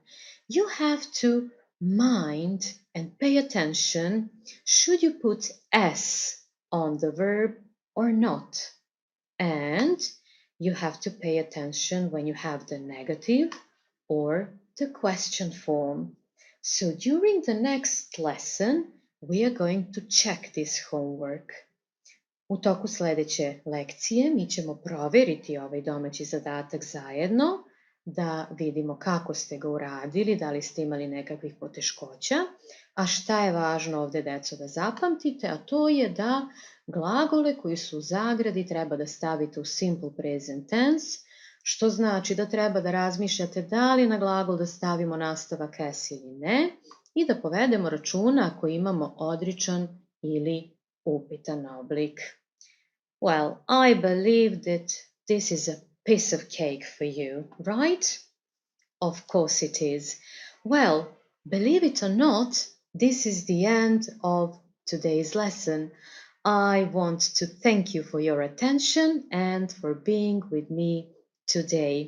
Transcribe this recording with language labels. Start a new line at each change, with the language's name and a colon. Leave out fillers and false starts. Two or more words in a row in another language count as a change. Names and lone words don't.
English: You have to mind and pay attention should you put S on the verb or not. And you have to pay attention when you have the negative or the question form. So during the next lesson, we are going to check this homework.
Serbian: U toku sljedeće lekcije mi ćemo provjeriti ovaj domaći zadatak zajedno, da vidimo kako ste ga uradili, da li ste imali nekakvih poteškoća, a šta je važno ovdje, deco, da zapamtite, a to je da glagole koji su u zagradi treba da stavite u
English: simple present tense,
Serbian: što znači da treba da razmišljate da li na glagol da stavimo nastavak s ili ne i da povedemo računa ako imamo odričan ili upitan oblik.
English: Well, I believe that this is a piece of cake for you, right? Of course it is. Well, believe it or not, this is the end of today's lesson. I want to thank you for your attention and for being with me today.